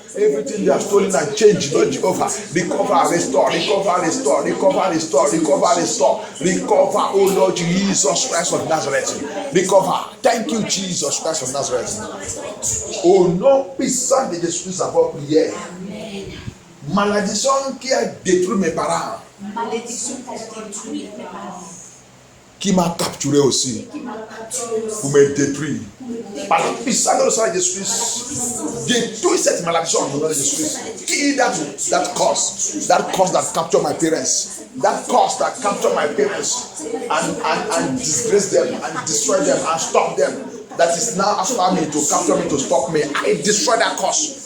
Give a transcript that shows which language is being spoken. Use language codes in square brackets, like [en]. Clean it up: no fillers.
[en] Everything they have stolen and changed, Lord Jehovah, recover, restore, recover, restore, recover, restore, recover, restore, recover, oh Lord Jesus Christ of Nazareth, recover. Thank you, Jesus Christ of Nazareth. [fr] Au nom puissant de Jésus, nous avons prié. Malédiction qui a détruit mes parents. Malédiction qui a détruit mes parents. Qui m'a capturé aussi pour me détruire. Par la puissance de sang de Jésus-Christ, détruis cette malédiction au nom de Jésus-Christ. [en] Kill that cause that captured my parents, that cause that captured my parents and disgrace them and destroy them and stop them. That is now after me to capture me, to stop me. I destroy that cause.